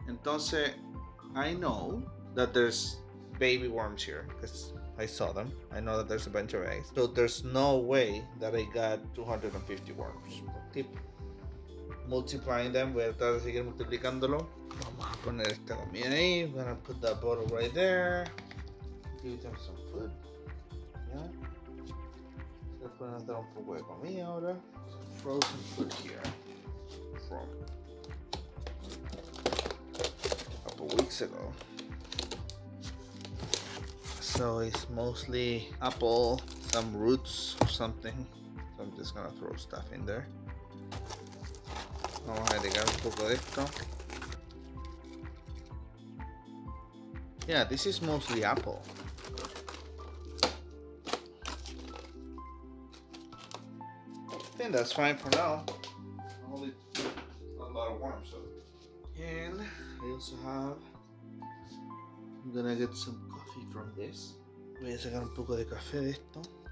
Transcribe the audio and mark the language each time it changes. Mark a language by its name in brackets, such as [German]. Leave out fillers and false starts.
[English] Entonces, I know that there's baby worms here because I saw them. I know that there's a bunch of eggs. So there's no way that I got 250 worms. Keep multiplying them. [Spanish] Voy a tratar de seguir multiplicándolo. Vamos a poner esta comida ahí. [English] I'm gonna put that bottle right there. Give them some food. Yeah. [Spanish] Se pueden dar un poco de comida ahora. [English] Some frozen food here. From a couple weeks ago. So it's mostly apple, some roots or something. So I'm just gonna throw stuff in there. [Spanish] Vamos a agregar un poco de esto. [English] Yeah, this is mostly apple. I think that's fine for now. Only a lot of worms. So. And I also have. I'm gonna get some coffee from this. [Spanish] Voy a sacar un poco de café de esto.